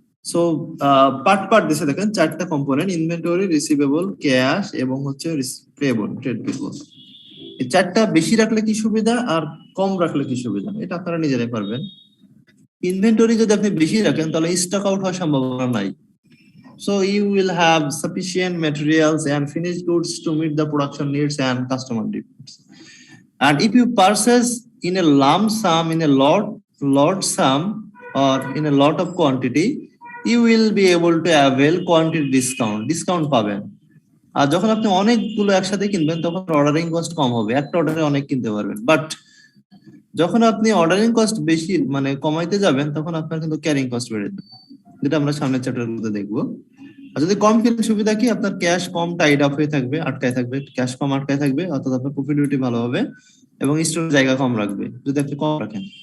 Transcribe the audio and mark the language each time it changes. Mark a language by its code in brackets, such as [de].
[bn] So part দিছে দেখেন, চারটা কম্পোনেন্ট: ইনভেন্টরি, রিসিভেবল, ক্যাশ এবং হচ্ছে পেয়েবল, ট্রেড পেয়েবল। এই চারটা বেশি রাখলে কি সুবিধা আর কম রাখলে কি সুবিধা, এটা আপনারা নিজেরাই পারবেন। ইনভেন্টরি যদি আপনি বেশি রাখেন তাহলে স্টক আউট হওয়ার সম্ভাবনা নাই। [en] So you will have sufficient materials and finished goods to meet the production needs and customer demands. And if you purchase in a lump sum, in a lot sum, or in a lot of quantity, you will be able to avail quantity discount [bn] পাবেন। আর যখন আপনি অনেকগুলো একসাথে কিনবেন তখন ordering cost কম হবে, একটা অর্ডারে অনেক কিনতে পারবেন। বাট যখন আপনি অর্ডারিং কস্ট বেশি মানে কমাইতে যাবেন তখন আপনার কিন্তু ক্যারিং কস্ট বেড়ে যাবে, যেটা আমরা সামনের চ্যাপ্টারগুলোতে দেখবো। আর যদি কম কিনেন সুবিধা কি, আপনার ক্যাশ কম টাইড আপ হয়ে থাকবে, আটকায় থাকবে, ক্যাশ কম আটকায় থাকবে, অর্থাৎ আপনার প্রফিটিবিলিটি ভালো হবে এবং স্টোর জায়গা কম রাখবে যদি আপনি কম রাখেন।